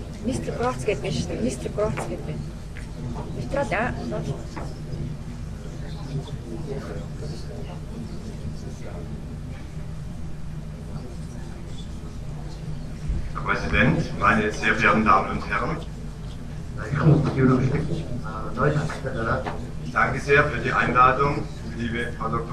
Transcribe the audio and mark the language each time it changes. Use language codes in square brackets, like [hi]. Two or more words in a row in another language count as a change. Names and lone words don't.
[mn] Mr. Grots гэдэг биш үү? Mr. Grots гэдэг. Витрал аа. [de] Herr Präsident, meine sehr verehrten Damen und Herren, ich danke sehr für die Einladung, liebe Frau Dr.